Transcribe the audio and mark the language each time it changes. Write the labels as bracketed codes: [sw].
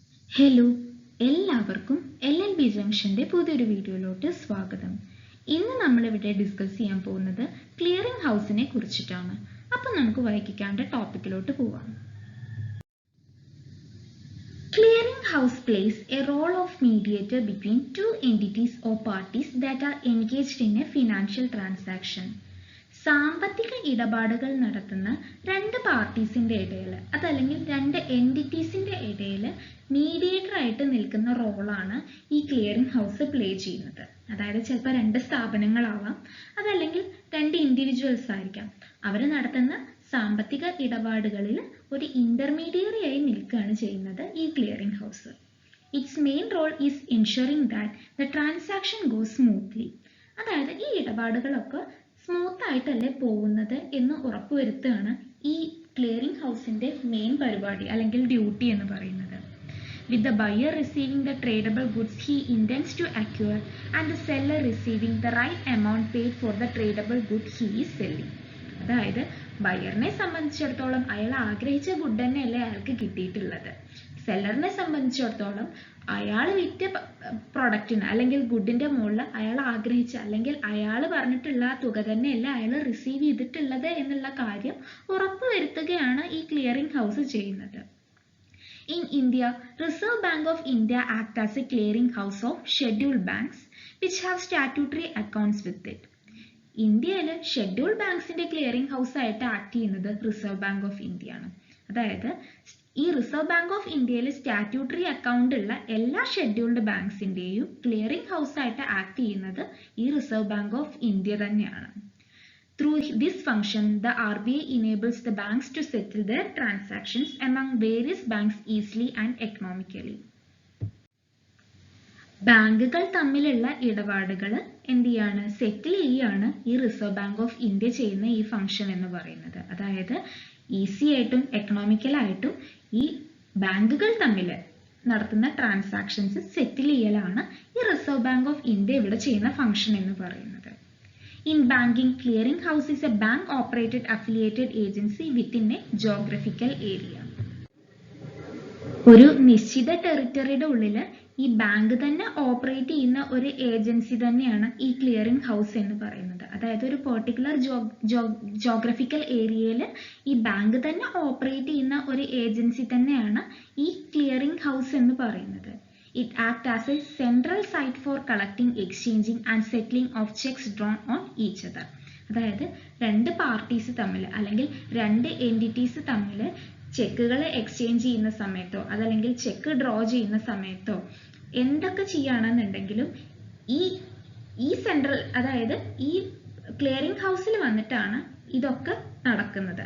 [ml] Hello, എല്ലാവർക്കും LLB ജംഗ്ഷന്റെ പുതിയൊരു വീഡിയോയിലോട്ട് സ്വാഗതം. ഇന്ന് നമ്മളിവിടെ ഡിസ്കസ് ചെയ്യാൻ പോകുന്നത് ക്ലിയറിംഗ് ഹൗസിനെ കുറിച്ചിട്ടാണ്. അപ്പം നമുക്ക് വൈകിക്കാണ്ട് ടോപ്പിക്കിലോട്ട് പോവാം. [en] Clearing house plays a role of mediator between two entities or parties that are engaged in a financial transaction. [ml] സാമ്പത്തിക ഇടപാടുകൾ നടത്തുന്ന രണ്ട് പാർട്ടീസിന്റെ ഇടയിൽ അതല്ലെങ്കിൽ രണ്ട് എൻറ്റിറ്റീസിന്റെ ഇടയിൽ മീഡിയേറ്റർ ആയിട്ട് നിൽക്കുന്ന റോളാണ് ഈ ക്ലിയറിംഗ് ഹൗസ് പ്ലേ ചെയ്യുന്നത്. അതായത് ചിലപ്പോൾ രണ്ട് സ്ഥാപനങ്ങളാവാം, അതല്ലെങ്കിൽ രണ്ട് ഇൻഡിവിജ്വൽസ് ആയിരിക്കാം. അവർ നടത്തുന്ന സാമ്പത്തിക ഇടപാടുകളിൽ ഒരു ഇന്റർമീഡിയറി ആയി നിൽക്കുകയാണ് ചെയ്യുന്നത് ഈ clearing house. [en] Its main role is ensuring that the transaction goes smoothly. [ml] അതായത് ഈ ഇടപാടുകളൊക്കെ സ്മൂത്ത് ആയിട്ടല്ലേ പോകുന്നത് എന്ന് ഉറപ്പുവരുത്തുകയാണ് ഈ ക്ലിയറിംഗ് ഹൗസിന്റെ മെയിൻ പരിപാടി അല്ലെങ്കിൽ ഡ്യൂട്ടി എന്ന് പറയുന്നത്. [en] With the buyer receiving the tradable goods he intends to acquire and the seller receiving the right amount paid for the tradable good he is selling. [ml] അതായത് ബയറിനെ സംബന്ധിച്ചിടത്തോളം അയാൾ ആഗ്രഹിച്ച ഗുഡ് തന്നെയല്ലേ അയാൾക്ക് കിട്ടിയിട്ടുള്ളത്. സെല്ലറിനെ സംബന്ധിച്ചിടത്തോളം അയാൾ വിറ്റ പ്രൊഡക്റ്റിന് അല്ലെങ്കിൽ ഗുഡിന്റെ മുകളിൽ അയാൾ ആഗ്രഹിച്ച അല്ലെങ്കിൽ അയാൾ പറഞ്ഞിട്ടുള്ള തുക തന്നെയല്ല അയാൾ റിസീവ് ചെയ്തിട്ടുള്ളത് എന്നുള്ള കാര്യം ഉറപ്പുവരുത്തുകയാണ് ഈ ക്ലിയറിംഗ് ഹൗസ് ചെയ്യുന്നത്. [en] In India, Reserve Bank of India acts as a clearing house of scheduled banks which have statutory accounts with it. [ml] ഇന്ത്യയിൽ ഷെഡ്യൂൾഡ് ബാങ്ക്സിന്റെ ക്ലിയറിംഗ് ഹൗസ് ആയിട്ട് ആക്ട് ചെയ്യുന്നത് റിസർവ് ബാങ്ക് ഓഫ് ഇന്ത്യ ആണ്. അതായത് ഈ റിസർവ് ബാങ്ക് ഓഫ് ഇന്ത്യയിൽ statutory account ഉള്ള എല്ലാ scheduled ബാങ്ക്സിന്റെയും clearing house ആയിട്ട് ആക്ട് ചെയ്യുന്നത് ഈ റിസർവ് ബാങ്ക് ഓഫ് ഇന്ത്യ തന്നെയാണ്. [en] Through this function, the RBI enables the banks to settle their transactions among various banks easily and economically. [ml] ബാങ്കുകൾ തമ്മിലുള്ള ഇടപാടുകൾ എന്ത് ചെയ്യാണ്, സെറ്റിൽ ചെയ്യാണ് ഈ റിസർവ് ബാങ്ക് ഓഫ് ഇന്ത്യ ചെയ്യുന്ന ഈ ഫംഗ്ഷൻ എന്ന് പറയുന്നത്. അതായത് ഈസി ആയിട്ടും എക്കണോമിക്കലായിട്ടും ഈ ബാങ്കുകൾ തമ്മിൽ നടത്തുന്ന ട്രാൻസാക്ഷൻസ് സെറ്റിൽ ചെയ്യലാണ് ഈ റിസർവ് ബാങ്ക് ഓഫ് ഇന്ത്യ ഇവിടെ ചെയ്യുന്ന ഫംഗ്ഷൻ എന്ന് പറയുന്നത്. [en] In banking, clearing house is a bank operated affiliated agency within a geographical area. [ml] ഒരു നിശ്ചിത ടെറിട്ടറിയുടെ ഉള്ളിൽ ഈ ബാങ്ക് തന്നെ ഓപ്പറേറ്റ് ചെയ്യുന്ന ഒരു ഏജൻസി തന്നെയാണ് ഈ ക്ലിയറിംഗ് ഹൗസ് എന്ന് പറയുന്നത്. അതായത് ഒരു പെർട്ടിക്കുലർ ജോഗ്രഫിക്കൽ ഏരിയയിൽ ഈ ബാങ്ക് തന്നെ ഓപ്പറേറ്റ് ചെയ്യുന്ന ഒരു ഏജൻസി തന്നെയാണ് ഈ ക്ലിയറിംഗ് ഹൗസ് എന്ന് പറയുന്നത്. [en] It acts as a central site for collecting, exchanging and settling of checks drawn on each other. [ml] അതായത് രണ്ട് പാർട്ടീസ് തമ്മിൽ അല്ലെങ്കിൽ രണ്ട് എൻറ്റിറ്റീസ് തമ്മിൽ ചെക്കുകൾ എക്സ്ചേഞ്ച് ചെയ്യുന്ന സമയത്തോ അതല്ലെങ്കിൽ ചെക്ക് ഡ്രോ ചെയ്യുന്ന സമയത്തോ എന്തൊക്കെ ചെയ്യുകയാണെന്നുണ്ടെങ്കിലും ഈ സെൻട്രൽ അതായത് ഈ ക്ലിയറിംഗ് ഹൗസിൽ വന്നിട്ടാണ് ഇതൊക്കെ നടക്കുന്നത്.